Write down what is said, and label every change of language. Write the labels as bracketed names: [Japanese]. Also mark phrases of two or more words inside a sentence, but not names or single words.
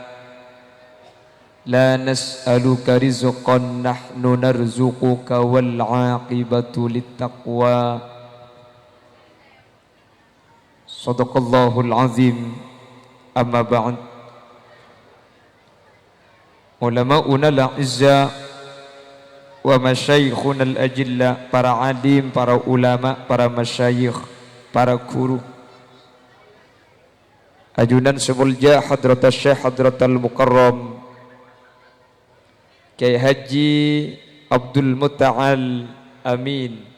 [Arabic] لا نسألك رزقا نحن نرزقك والعاقبة للتقوى. صدق الله العظيم. أما بعد. علماؤنا الأعزة و مشايخنا الأجلة, [Madurese] para alim, para ulama, para masyayikh, para guru. Ajunan semulja Hadrat Syekh Hadratal Mukarram Kyai Haji Abdul Muta'al Amin.